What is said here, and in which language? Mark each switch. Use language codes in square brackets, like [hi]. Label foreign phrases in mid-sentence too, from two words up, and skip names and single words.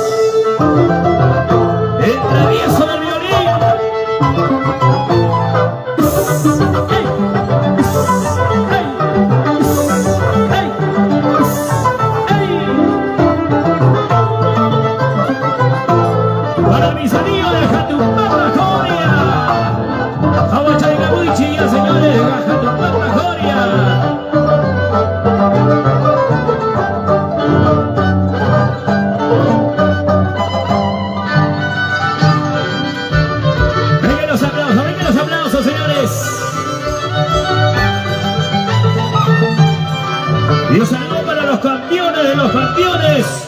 [es] El travieso del violín. ¡Hey! ¡Hey! ¡Hey! ¡Hey! Para mis amigos de Jatumpapa, Joria. Jahuacha de Cabuchilla, señores, de Jatumpapa, Joria. Vengan los aplausos, señores. Y un saludo para los campeones de los campeones.